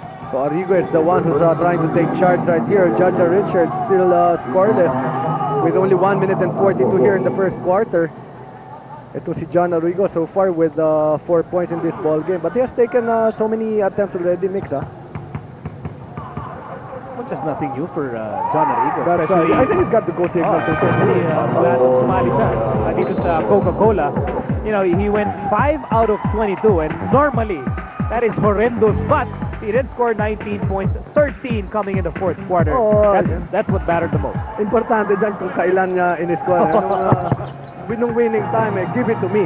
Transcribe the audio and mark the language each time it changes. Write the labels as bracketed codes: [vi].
[en] So Arrigo is the one who's trying to take charge right here. Jaja Richards still scoreless with only 1 minute and 42 here in the first quarter. [tl] Ito si [en] John Arrigo so far with 4 points in this ball game. But he has taken so many attempts already, Mix, huh? Which is nothing new for John Arrigo. That's right. I think he's got the go signal to [tl] Mula nung sumali siya dito sa Coca-Cola. [en] You know, he went 5 out of 22 and normally that is horrendous, but he did score 19 points, 13 coming in the fourth quarter. Oh, that's what mattered the most. [tl] Importante dyan kung kailan niya in-score. Nung [en] winning time, give it to me.